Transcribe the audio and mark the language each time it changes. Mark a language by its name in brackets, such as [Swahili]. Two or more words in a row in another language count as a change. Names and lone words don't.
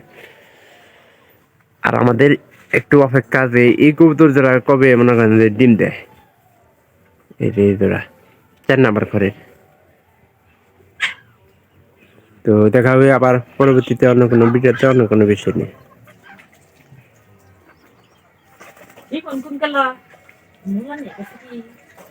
[Bangla] আর আমাদের একটু অপেক্ষা যে এই কবুতর জোড়া কবে মনে করেন যে ডিম দেয়, এই যে এই জোড়া 4 নাম্বার ঘরে। তো দেখা হবে আবার পরবর্তীতে অন্য কোনো ভিডিওতে অন্য কোনো বিষয় নিয়ে। [Vietnamese] Đi còn con cái lo. Muốn ăn nhỉ cái gì?